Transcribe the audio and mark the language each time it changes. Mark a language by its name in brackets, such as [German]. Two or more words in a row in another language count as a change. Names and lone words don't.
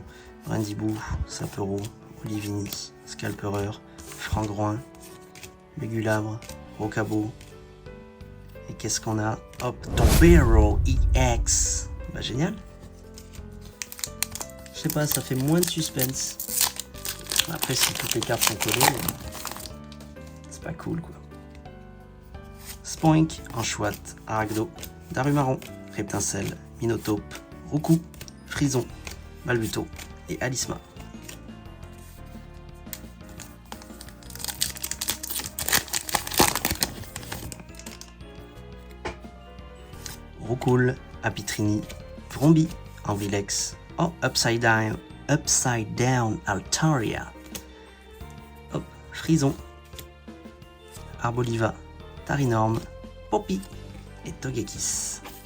[French] Rindibou, Sapero, Olivini, Scalpereur, Frangouin, Lugulabre, Rocabo. Et qu'est-ce qu'on a? Hop, Tombero EX. Bah génial. Je sais pas, ça fait moins de suspense. Après, si toutes les cartes sont collées, c'est pas cool quoi. Spoink, Anchoite, Aragdo, Darumaron, Reptincelle, Minotaure, Roucou, Frison, Balbuto et Alisma. Roucoule, Apitrini, Vrombi, Anvilex, oh, [English] Upside Down [French] Altaria, hop, Frison, Arboliva, Tarinorm, Poppy et Togekiss.